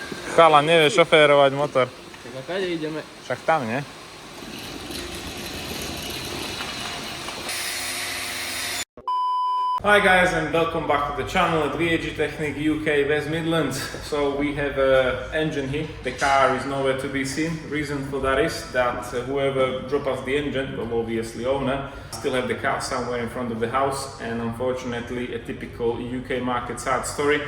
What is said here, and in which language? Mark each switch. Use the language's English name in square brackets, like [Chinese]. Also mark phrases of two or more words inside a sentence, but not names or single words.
[Slovak] Chala, nevieš šoférovať motor. Tak a kade ideme? Však tam, nie? [English] Hi guys and welcome back to the channel at VAG Technic UK West Midlands. So we have an engine here. The car is nowhere to be seen. Reason for that is that whoever dropped us the engine, well obviously owner, still have the car somewhere in front of the house, and unfortunately a typical UK market sad story.